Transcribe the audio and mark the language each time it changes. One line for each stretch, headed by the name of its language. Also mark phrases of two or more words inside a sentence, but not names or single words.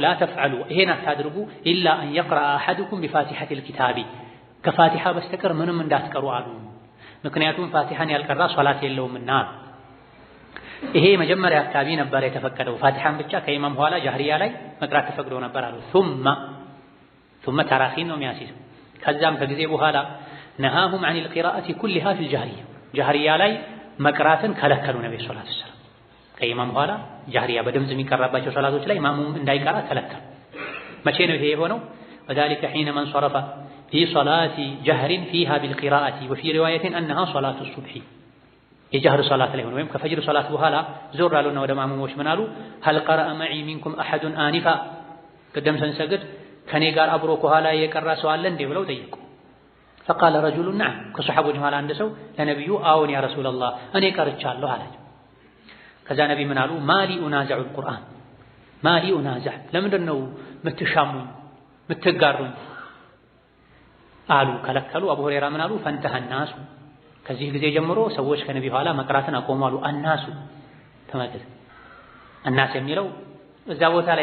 Arabic: لا تفعلوا
Amharic: ይሄን አታድርጉ
Arabic: إلا أن يقرأ أحدكم بفاتحة الكتاب
Amharic: ከፋቲሃ በስተቀር ምንም እንዳትቀሩ አሉ። ምክንያቱም ፋቲሃን ያልቀራ ሶላት የለውምና። ይሄ መጀመሪያ አካባቢ ነበር የተፈቀደው። ፋቲሃን ብቻ ከኢማም ኋላ ጃህሪያ ላይ መቅራት ተፈቅዶ ነበር አሉ። ثم ተራኺን ነው የሚያስይዘው። ከዛም ከጊዜ በኋላ ነሃሁም
Arabic: عن القراءة كلها في الجهرية
Amharic: ጃህሪያ ላይ መቅራትን ከለከሉ ነብዩ ሰለላሁ ዐለይሂ ወሰለም። ከኢማም ኋላ ጃህሪያ በድምጽ የሚቀራባቸው ሶላቶች ላይ ማሙም እንዳይቀራ ከለከሉ። መቼ ነው ይሄ የሆነው?
Arabic: وذلك حين من صرف في صلاة جهر فيها بالقراءة وفي رواية أنها صلاة الصبح
Amharic: የጀህር ሶላት ላይ ሆኖ ወይም ከፈጅር ሶላት በኋላ ዞር አሉና ወደ ማሙሞች ምን አሉ?
Arabic: هل قرأ معي منكم أحد آنفا
Amharic: ቅድም ስንሰግድ ከኔ ጋር አብሮ ከኋላ የቀራ ሰው አለ እንዴ ብለው ጠየቁ።
Arabic: فقال رجل نعم
Amharic: ከሱሐቦች መሃል አንድ ሰው ለነብዩ አዎን
Arabic: يا رسول الله
Amharic: እኔ ቀርቻለሁ አላቸው። ከዛ ነብይ ምን አሉ?
Arabic: ما لي أنازع
Amharic: القرآن
Arabic: ما لي أنازع
Amharic: ለምንድን ነው ምትሻሙኝ ምትጋሩኝ አሉ። ከለከሉ። አቡ ሁረይራ ምን አሉ? ፈንተህ الناس ከዚህ ጊዜ ጀምሮ ሰዎች ከነብዩ ኋላ መቅራትን አቆሙ አሉ። الناس ተመልከት፣ الناس የሚለው እዛ ቦታ ላይ